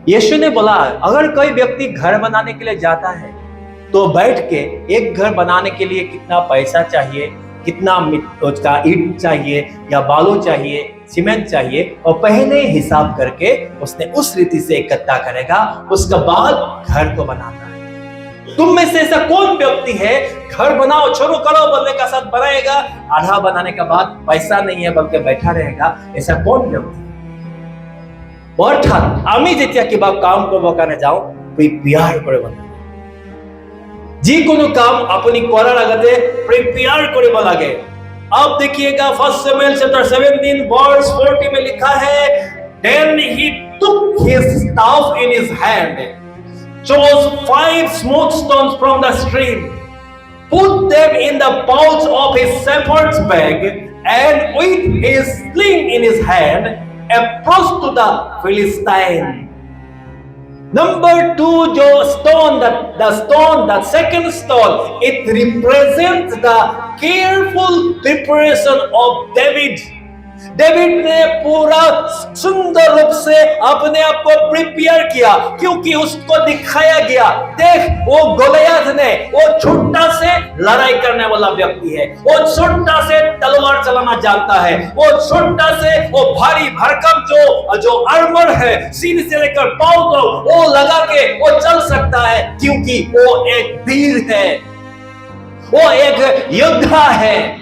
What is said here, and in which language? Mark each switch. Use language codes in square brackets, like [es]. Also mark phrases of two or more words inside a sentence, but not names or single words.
[hi] यीशु ने बोला अगर कोई व्यक्ति घर बनाने के लिए जाता है तो बैठ के एक घर बनाने के लिए कितना पैसा चाहिए, कितना उसका ईंट चाहिए या बालू चाहिए, सीमेंट चाहिए, और पहले हिसाब करके उसने उस रीति से इकट्ठा करेगा, उसके बाद घर को बनाता है। तुम में से ऐसा कौन व्यक्ति है घर बनाओ शुरू करो बोलने का साथ बनाएगा, आधा बनाने के बाद पैसा नहीं है बल्कि बैठा रहेगा? ऐसा कौन व्यक्ति? अर्थात [as] আমি যেতিয়া কিবা কাম কৰিব কাৰণে যাও প্ৰিপেয়াৰ কৰিব লাগে। যিকোনো কাম আপুনি কৰাৰ আগতে প্ৰিপেয়াৰ কৰিব লাগে। [hi] अब देखिएगा 1 Samuel chapter 17 verse 40 में लिखा है, [en] then he took his staff in his hand, chose 5 smooth stones from the stream, put them in the pouch of his shepherd's bag, and with his sling in his hand, approached to the Philistine. Number 2, जो stone, the second stone, it represents the careful preparation of David. [hi] डेविड ने पूरा सुंदर रूप से अपने आप को प्रिपेयर किया, क्योंकि उसको दिखाया गया, देख वो गोलियत ने, वो छोटा से लड़ाई करने वाला व्यक्ति है, वो छोटा से तलवार चलाना जानता है, वो छोटा से वो भारी भरकम जो आर्मर है सिर से लेकर पांव तक वो लगा के वो चल सकता है, क्योंकि वो एक वीर है, वो एक योद्धा है।